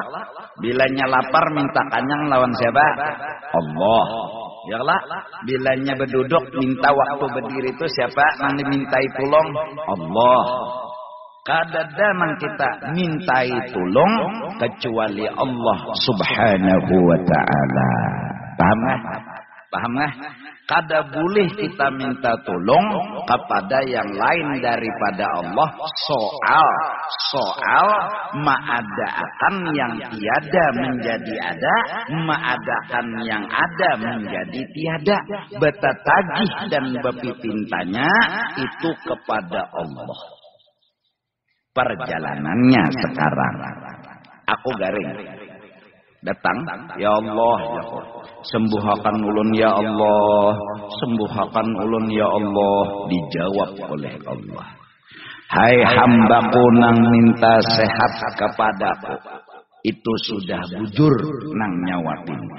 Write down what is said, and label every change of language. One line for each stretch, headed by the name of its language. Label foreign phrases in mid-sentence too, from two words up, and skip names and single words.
Banjar: Bilanya lapar minta kanyang lawan siapa? Allah. Ya Allah. Bilanya berduduk minta waktu berdiri itu siapa? Nang dimintai tulung? Allah. Kadada nang kita mintai tulung kecuali Allah
Arabic: سبحانه وتعالى.
Indonesian: Paham nggak? Paham nggak? Kada boleh kita minta tolong kepada yang lain daripada Allah soal mengadakan yang tiada menjadi ada, mengadakan yang ada menjadi tiada.
Banjar: Betatagih dan bepipintanya itu kepada Allah. Perjalanannya sekarang aku garing datang, ya Allah, ya Allah, sembuhakan ulun ya Allah, sembuhakan ulun ya Allah. Dijawab oleh Allah, hai hambaku nang minta sehat kepadaku, itu sudah bujur nang nyawa pinta.